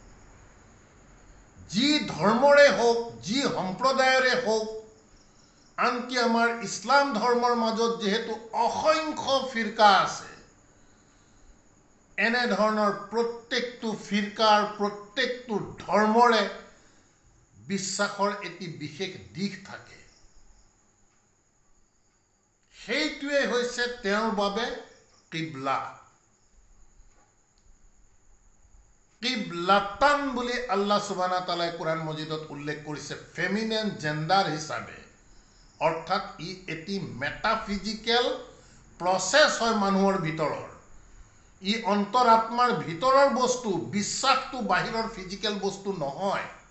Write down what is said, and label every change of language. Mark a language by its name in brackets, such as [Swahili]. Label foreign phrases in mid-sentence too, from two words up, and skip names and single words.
[Assamese] যি ধৰ্মৰে হওক, যি সম্প্ৰদায়ৰে হওক, আনকি আমাৰ ইছলাম ধৰ্মৰ মাজত যিহেতু অসংখ্য ফিৰকা আছে, এনেধৰণৰ প্ৰত্যেকটো ফিৰকাৰ, প্ৰত্যেকটো ধৰ্মৰে বিশ্বাসৰ এটি বিশেষ দিশ থাকে। সেইটোৱে হৈছে তেওঁৰ বাবে কিবলা। কিবলাতান বুলি [Arabic] الله سبحانه وتعالى [Assamese] কোৰাণ মজিদত উল্লেখ কৰিছে [English] feminine gender [Assamese] হিচাপে। অৰ্থাৎ ই এটি [English] metaphysical process [Assamese] হয় মানুহৰ ভিতৰৰ। ই অন্তৰাত্মাৰ ভিতৰৰ বস্তু, বিশ্বাসটো বাহিৰৰ ফিজিকেল বস্তু নহয়।